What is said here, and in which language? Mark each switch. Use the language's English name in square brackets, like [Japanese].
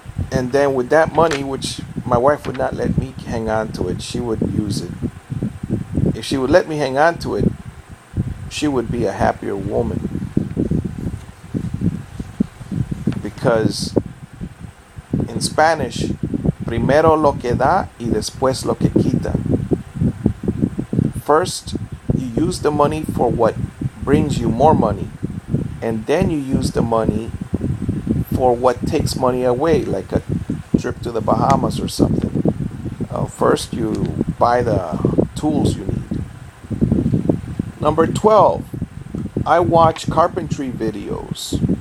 [English] And then with that money, which my wife would not let me hang on to it, she would use it. If she would let me hang on to it, she would be a happier woman. Because in Spanish, [Spanish] primero lo que da y después lo que quita. [English] First, you use the money for what brings you more money, and then you use the money for what takes money away, like a trip to the Bahamas or something. First, you buy the tools you need. Number 12, I watch carpentry videos.